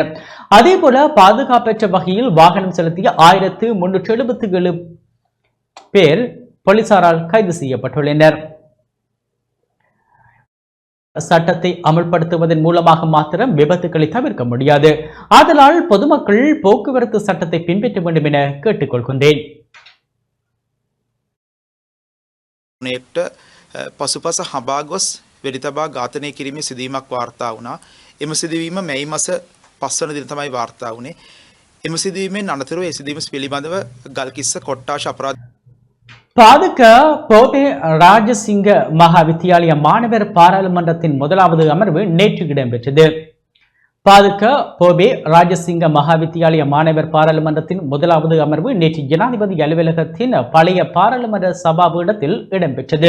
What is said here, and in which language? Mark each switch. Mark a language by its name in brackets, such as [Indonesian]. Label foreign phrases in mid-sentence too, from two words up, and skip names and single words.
[Tamil] அதேபோல பாதுகாப்பற்ற வகையில் வாகனம் செலுத்திய 1,377 பேர் போலீசாரால் கைது செய்யப்பட்டுள்ளனர். சட்டத்தை அமல்படுத்துவதன் மூலமாக மாத்திரம் விபத்துக்களை தவிர்க்க முடியாது. ஆதலால் பொதுமக்கள் போக்குவரத்து சட்டத்தை பின்பற்ற வேண்டும் என கேட்டுக்கொள்கின்றேன். [Sinhala] ට පසුපස හබා ගොස් වෙඩිතබා ඝාතනය කිරීමේ සිදුවීමක් වාර්තා වුණා. එම සිදුවීම මැයි මාස 5 වන දින තමයි වාර්තා වුණේ. එම සිදුවීමෙන් අනතුරුව ඒ සිදුවීම පිළිබඳව ගල්කිස්ස කොට්ටාශ අපරාධ [Tamil] பாதுக போபே ராஜசிங்க மகா வித்தியாலய மாணவர் பாராளுமன்றத்தின் முதலாவது அமர்வு நேற்று இடம்பெற்றது. பாதுக போபே ராஜசிங்க மகா வித்தியாலய மாணவர் பாராளுமன்றத்தின் முதலாவது அமர்வு நேற்று ஜனாதிபதி அலுவலகத்தின் பழைய பாராளுமன்ற சபாபீடத்தில் இடம்பெற்றது.